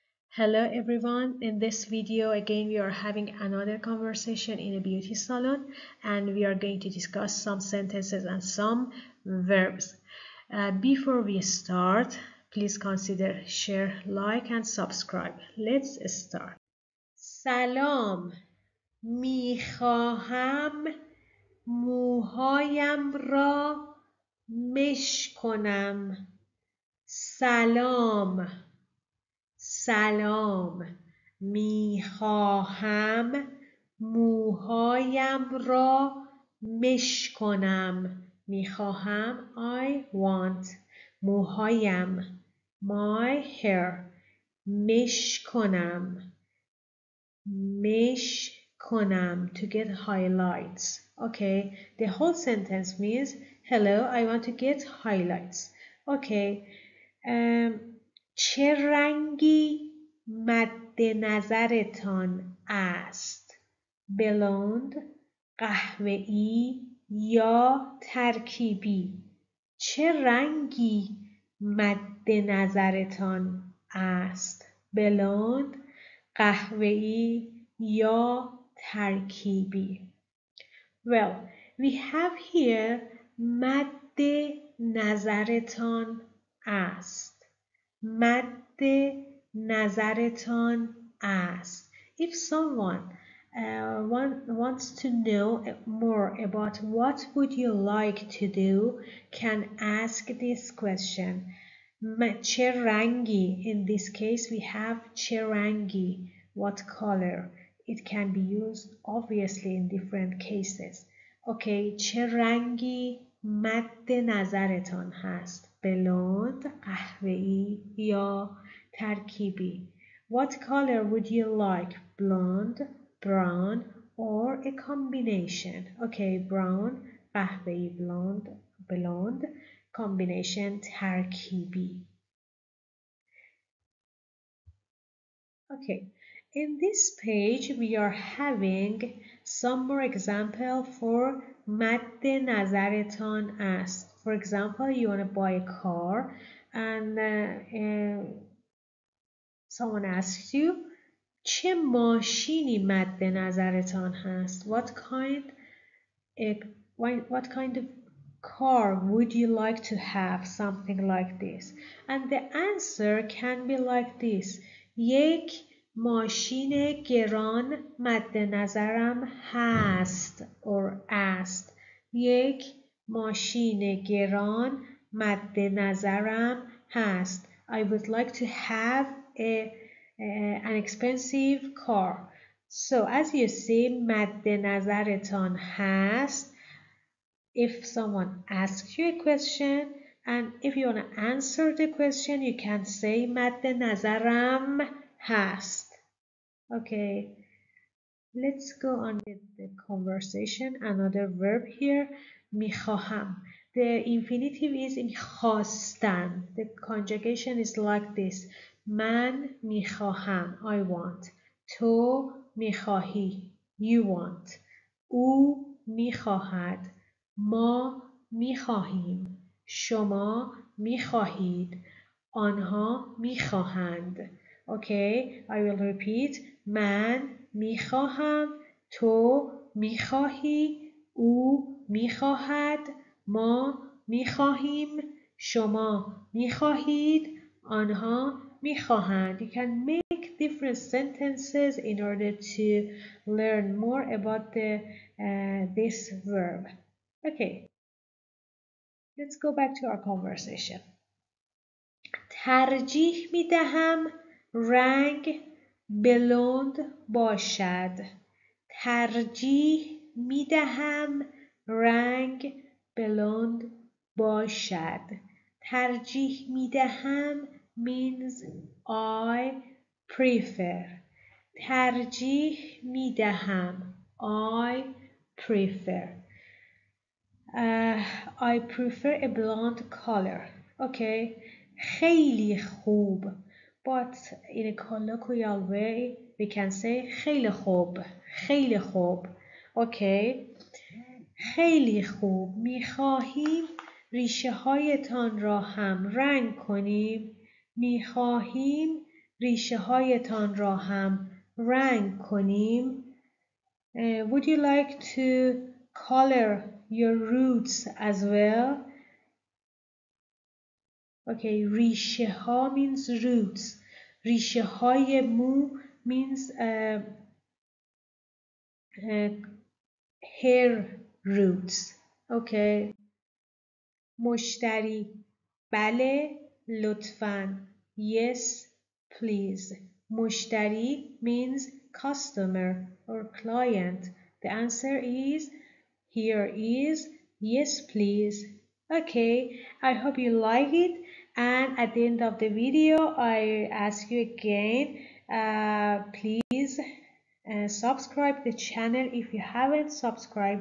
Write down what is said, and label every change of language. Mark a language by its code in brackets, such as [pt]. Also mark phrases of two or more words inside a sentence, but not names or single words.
[en] Hello everyone, in this video again we are having another conversation in a beauty salon and we are going to discuss some sentences and some verbs. Before we start, please consider share, like and subscribe. Let's start. [fa] سلام، میخواهم موهایم را مش کنم. سلام، میخواهم موهایم را مش کنم. [en] میخواهم I want. موهایم my hair. [fa] مش کنم [en] to get highlights. Okay, the whole sentence means hello, I want to get highlights. [fa] Okay, چه رنگی مد نظرتان است؟ بلوند، قهوه‌ای یا ترکیبی؟ چه رنگی مد نظرتان است؟ بلوند، قهوه‌ای یا ترکیبی؟ [en] Well, we have here [fa] مد نظرتان است. مد نظرتان است. [en] If someone wants to know more about what would you like to do, can ask this question. [fa] چه رنگی? [en] In this case we have [fa] چه رنگی. [en] What color? It can be used obviously in different cases. [fa] Okay, چه رنگی مد نظرتان هست؟ بلوند، قهوه‌ای یا ترکیبی؟ [en] What color would you like? Blonde, brown or a combination? Okay, brown, قهوه‌ای, blonde, combination ترکیبی. Okay, in this page we are having some more example for [fa] مد نظرتان است. [en] For example, you want to buy a car and someone asks you [fa] چه ماشینی مد نظرتان هست؟ [en] What kind of car would you like to have? Something like this. And the answer can be like this. [fa] یک ماشین گران مد نظرم هست or است. یک ماشین گران مد نظرم هست. [en] I would like to have an expensive car. So as you see, [fa] مد نظرتان هست. [en] If someone asks you a question and if you want to answer the question, you can say [fa] مد نظرم هست. [en] Okay, let's go on with the conversation. Another verb here, میخواهم. The infinitive is میخواستن. The conjugation is like this. [fa] من میخواهم, [en] I want. [fa] تو میخواهی, [en] you want. [fa] او میخواهد, ما میخواهیم. شما میخواهید. آنها میخواهند. [en] Okay, I will repeat. [fa] من میخواهم. تو میخواهی. او میخواهد. ما میخواهیم. شما میخواهید. آنها میخواهند. [en] You can make different sentences in order to learn more about this verb. Okay, let's go back to our conversation. [fa] ترجیح می دهم رنگ بلوند باشد. ترجیح می دهم رنگ بلوند باشد. ترجیح می دهم [en] means I prefer. [fa] ترجیح می دهم [en] I prefer. I prefer a blonde color. [fa] Okay, خیلی خوب. [en] But in a colloquial way, we can say [fa] خیلی خوب. خیلی خوب. Okay, خیلی خوب. میخواهیم ریشه هایتان را هم رنگ کنیم. میخواهیم ریشه هایتان را هم رنگ کنیم. [en] Would you like to color your roots as well? Okay, [fa] ریشه ها [en] means roots. [fa] ریشه های مو [en] means hair roots. [fa] Okay. مشتری بله لطفاً. [en] Yes please. مشتری means customer or client. The answer is here is yes please. Okay, I hope you like it, and at the end of the video I ask you again, please subscribe the channel if you haven't subscribed it.